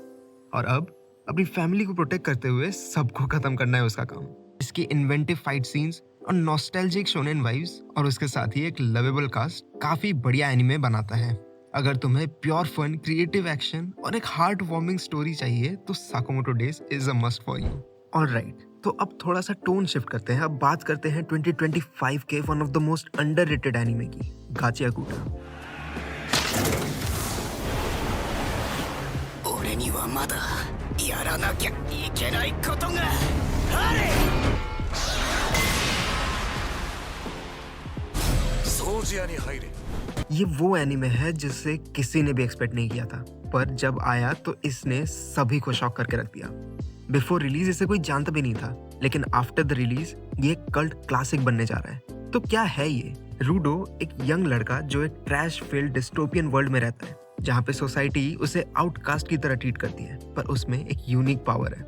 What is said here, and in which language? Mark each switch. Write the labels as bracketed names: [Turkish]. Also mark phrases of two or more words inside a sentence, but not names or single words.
[Hindi] और अब अपनी फैमिली को प्रोटेक्ट करते हुए सबको खत्म करना है उसका काम। इसकी [English] inventive fight scenes [Hindi] और [English] nostalgic shonen vibes [Hindi] और उसके साथ ही एक [English] lovable cast [Hindi] काफी बढ़िया एनिमे बनाता है। अगर तुम्हें [English] pure fun, creative action [Hindi] और एक [English] heart warming story [Hindi] चाहिए तो साकामोटो डेज [English] is a must for you. [Hindi] ऑलराइट, तो अब थोड़ा सा [English] tone shift [Hindi] करते हैं। अब बात करते हैं 2025 के [English] one of the most underrated anime [Hindi] की, गाचियाकुटा। [Japanese] 俺にはまだやらなきゃいけないことがある。掃除屋に入れ。 [Hindi] ये वो एनिमे है जिसे किसी ने भी एक्सपेक्ट नहीं किया था, पर जब आया तो इसने सभी को शॉक करके रख दिया। [English] before release [Hindi] इसे कोई जानता भी नहीं था, लेकिन [English] after the release [Hindi] ये [English] cult classic [Hindi] बनने जा रहा है। तो क्या है ये? रूडो एक यंग लड़का जो एक [English] trash filled dystopian world [Hindi] में रहता है जहाँ पे सोसाइटी उसे आउटकास्ट की तरह ट्रीट करती है, पर उसमें एक [English] unique power [Hindi] है।